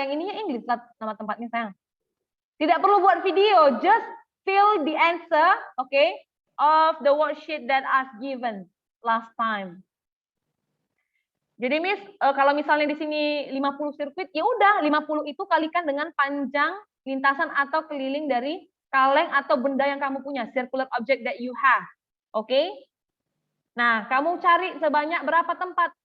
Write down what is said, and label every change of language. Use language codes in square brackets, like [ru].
[id] Yang ininya English lah nama tempatnya, sayang. Tidak perlu buat video, [en] just fill the answer, okay, of the worksheet that I've given last time. [id] Jadi Miss, kalau misalnya di sini 50 sirkuit, ya udah 50 itu kalikan dengan panjang lintasan atau keliling dari kaleng atau benda yang kamu punya, [en] circular object that you have. [id] Oke? Nah, kamu cari sebanyak berapa tempat?